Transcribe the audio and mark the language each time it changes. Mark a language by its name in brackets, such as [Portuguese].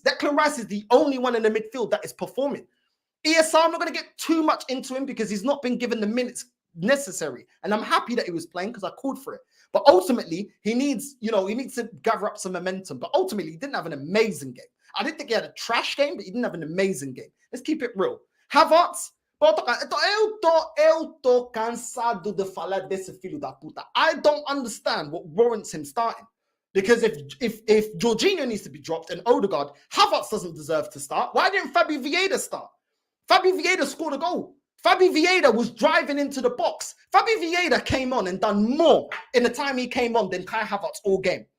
[English] Declan Rice is the only one in the midfield that is performing. ESR, I'm not going to get too much into him because he's not been given the minutes necessary. And I'm happy that he was playing because I called for it. But ultimately, he needs to gather up some momentum. But ultimately, he didn't have an amazing game. I didn't think he had a trash game, but he didn't have an amazing game. Let's keep it real. [Portuguese] Havertz, eu tô cansado de falar desse filho da puta. [English] I don't understand what warrants him starting. Because if Jorginho needs to be dropped and Odegaard, Havertz doesn't deserve to start. Why didn't Fabi Vieira start? Fabi Vieira scored a goal. Fabi Vieira was driving into the box. Fabi Vieira came on and done more in the time he came on than Kai Havertz all game.